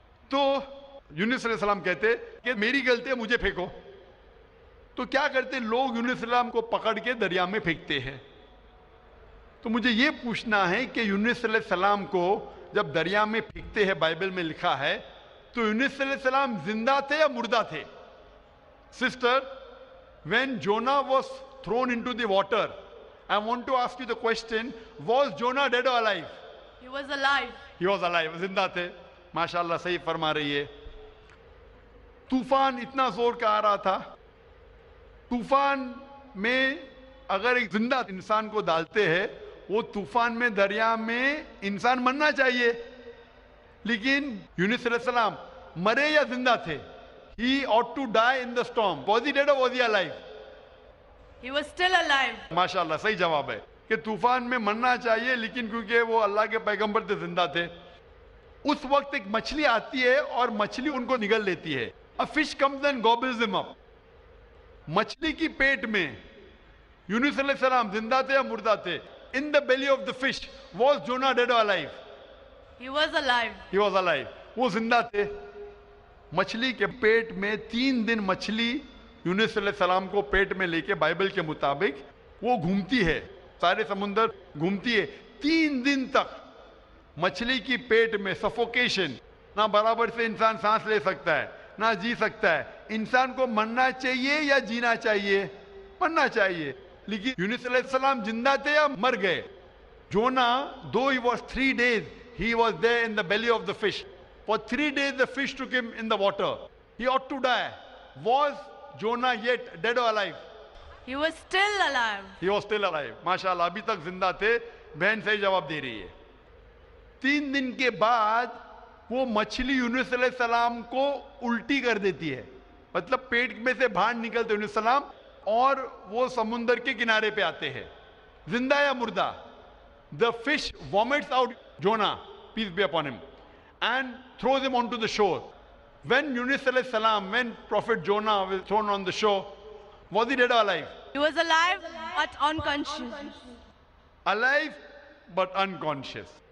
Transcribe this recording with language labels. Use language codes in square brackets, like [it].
[hi] तो यूनुस अलैहिस्सलाम कहते कि मेरी गलती है, मुझे फेंको। तो क्या करते लोग यूनुस अलैहिस्सलाम को पकड़ के दरिया में फेंकते हैं। तो मुझे ये पूछना है कि यूनुस अलैहिस्सलाम को जब दरिया में फेंकते हैं, बाइबल में लिखा है, तो यूनुस अलैहिस्सलाम जिंदा थे या मुर्दा थे? [en] Sister, when Jonah was thrown into the water, I want to ask you the question, was Jonah dead or alive? He was alive. He was alive, [hi] जिंदा थे। माशाल्लाह सही फरमा रही है। तूफान इतना जोर का आ रहा था, तूफान में अगर एक जिंदा इंसान को डालते हैं, वो तूफान में दरिया में इंसान मरना चाहिए, लेकिन यूनुस अलैहिस्सलाम मरे या जिंदा थे? [en] He ought to die in the storm. Was he dead or was he alive? He was still alive. [hi] माशाल्लाह सही जवाब है कि तूफान में मरना चाहिए, लेकिन क्योंकि वो अल्लाह के पैगंबर थे, जिंदा थे। उस वक्त एक मछली आती है और मछली उनको निगल लेती है। [en] A fish comes and gobbles them up. [hi] मछली की पेट में यूनुस अलैहिस्सलाम जिंदा थे या मुर्दा थे? [en] In the belly of the fish, was Jonah dead or alive? He was alive. He was alive. [hi] वो जिंदा थे। मछली के पेट में 3 दिन मछली यूनुस अलैहिस्सलाम को पेट में लेके बाइबल के मुताबिक वो घूमती है, सारे समुंदर घूमती है। 3 दिन तक मछली की पेट में सफोकेशन, ना बराबर से इंसान सांस ले सकता है ना जी सकता है। इंसान को मरना चाहिए या जीना चाहिए? मरना चाहिए। लेकिन यूनुस अलैहिस्सलाम जिंदा थे या मर गए? [en] Jonah, though he was 3 days, he was there in the belly of the fish. For 3 days the fish took him in the water. He ought to die. Was Jonah yet dead or alive? He was still alive. He was still alive. [hi] माशाल्लाह, अभी तक जिंदा थे। बहन सही जवाब दे रही है। 3 दिन के बाद वो मछली यूनुस अलैहिस्सलाम को उल्टी कर देती है, मतलब पेट में से बाहर निकलते यूनुस अलैहिस्सलाम, और वो समुंदर के किनारे पे आते हैं। जिंदा या मुर्दा? [en] The fish vomits out Jonah, peace be upon him, and throws him onto the shore. When Yunus alayhi salam, when Prophet Jonah was thrown on the shore, was he dead or alive? He was alive but unconscious. Alive but unconscious.